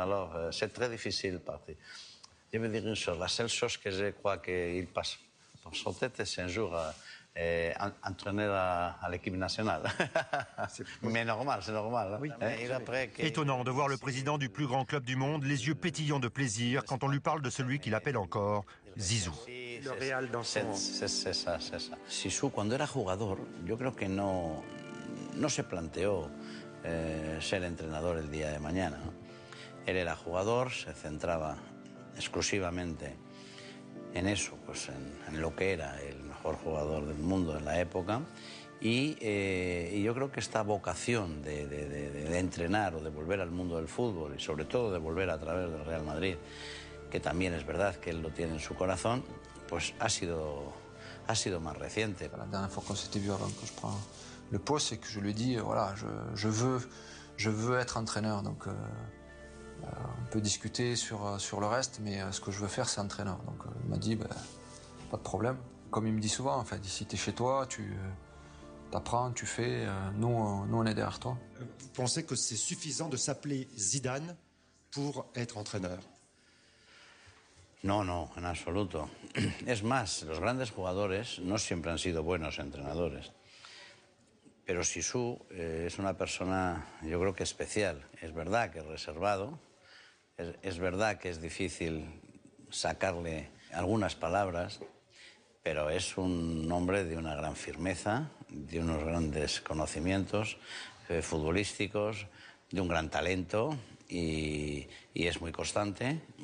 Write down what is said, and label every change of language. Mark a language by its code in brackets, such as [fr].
[fr] Alors, c'est très difficile. Je veux dire une chose, la seule chose que je crois qu'il passe par son tête, c'est un jour entraîneur à l'équipe nationale. Mais normal, c'est normal. Étonnant de voir le président du plus grand club du monde les yeux pétillants de plaisir quand on lui parle de celui qu'il appelle encore Zizou. Le Real dans son... C'est ça. [es] Zizou, cuando era jugador, yo creo que no se planteó ser entrenador el día de mañana, ¿no? Él era jugador, se centraba exclusivamente en eso, pues en lo que era el mejor jugador del mundo en la época. Y yo creo que esta vocación de entrenar o de volver al mundo del fútbol y sobre todo de volver a través del Real Madrid, que también es verdad que él lo tiene en su corazón, pues ha sido más reciente. [fr] La dernière fois qu'on s'était vu avant que je prenne le poste, c'est que je lui ai dit, voilà, je veux être entraîneur. Donc on peut discuter sur le reste, mais ce que je veux faire, c'est entraîneur. Donc il m'a dit, pas de problème. Comme il me dit souvent, en fait, si tu es chez toi, tu apprends, tu fais, nous on est derrière toi. Vous pensez que c'est suffisant de s'appeler Zidane pour être entraîneur? [es] No, en absoluto. Es más, los grandes jugadores no siempre han sido buenos entrenadores. Pero Zizou es una persona, yo creo que especial. Es verdad que es reservado, es verdad que es difícil sacarle algunas palabras, pero es un hombre de una gran firmeza, de unos grandes conocimientos futbolísticos, de un gran talento y es muy constante.